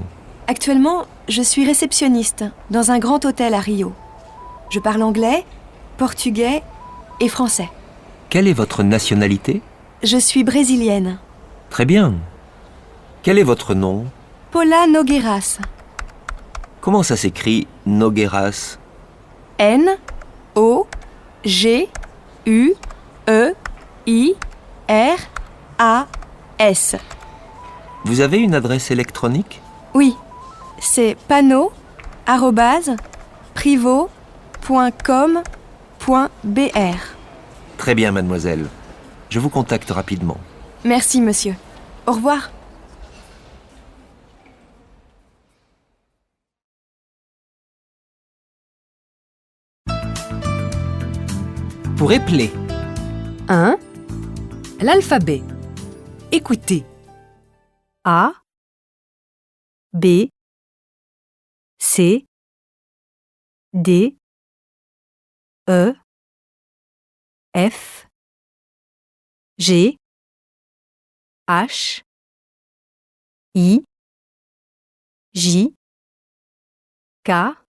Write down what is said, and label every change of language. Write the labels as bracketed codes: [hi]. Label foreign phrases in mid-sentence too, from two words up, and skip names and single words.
[fr] Actuellement, je suis réceptionniste dans un grand hôtel à Rio. Je parle anglais, portugais et français. Quelle est votre nationalité? Je suis brésilienne. Très bien. Quel est votre nom? Paula Nogueiras. Comment ça s'écrit Nogueiras? N-O-G-U-E-I-R-A-S. Vous avez une adresse électronique? Oui, c'est pano@privo.com.br. Très bien mademoiselle. Je vous contacte rapidement. Merci monsieur. Au revoir. Pour épeler. 1. L'alphabet. Écoutez. A, B, C, D, E, F, G, H, I, J, K,